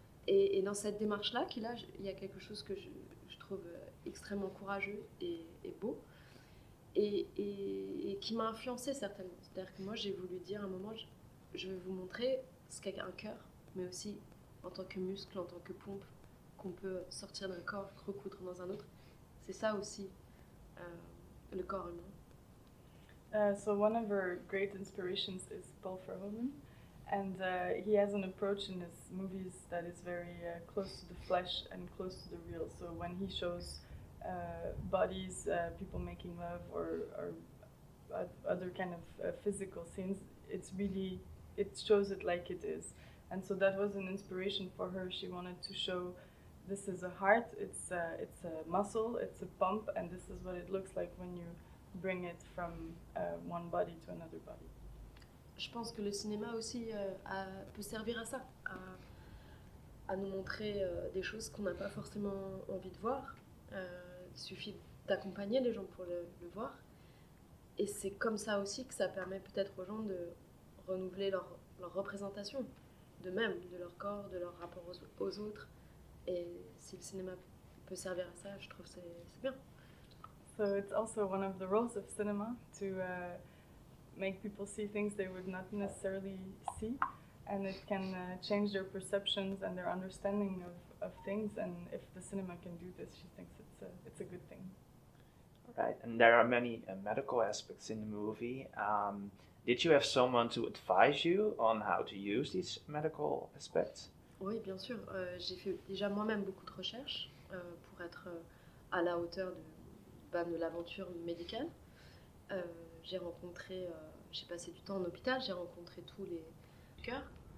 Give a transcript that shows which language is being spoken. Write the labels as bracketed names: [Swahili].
[French] Et dans cette démarche-là, il y a quelque chose que je trouve extrêmement courageux et beau, et qui m'a influencée certainement. C'est-à-dire que moi, j'ai voulu dire à un moment, je vais vous montrer ce qu'est un cœur, mais aussi en tant que muscle, en tant que pompe, qu'on peut sortir d'un corps, recoudre dans un autre. C'est ça aussi, le corps humain. [English] So one of her great inspirations is Paul Verhoeven, and he has an approach in his movies that is very close to the flesh and close to the real. So when he shows bodies, people making love, or other kind of physical scenes, it shows it like it is. And so that was an inspiration for her. She wanted to show this is a heart, it's a muscle, it's a pump, and this is what it looks like when you bring it from one body to another body. [French] Je pense que le cinéma aussi peut servir à ça, à nous montrer des choses qu'on n'a pas forcément envie de voir. Il suffit d'accompagner les gens pour le voir. Et c'est comme ça aussi que ça permet peut-être aux gens de renouveler leur représentation d'eux-mêmes, de leur corps, de leur rapport aux autres. Et si le cinéma peut servir à ça, je trouve que c'est bien. [English] So it's also one of the roles of cinema to make people see things they would not necessarily see, and it can change their perceptions and their understanding of things. And if the cinema can do this, she thinks it's a good thing. Right, and there are many medical aspects in the movie. Did you have someone to advise you on how to use these medical aspects? [French] Oui, bien sûr. J'ai fait déjà moi-même beaucoup de recherches pour être à la hauteur de l'aventure médicale. J'ai passé du temps en hôpital, j'ai rencontré tous les cœurs.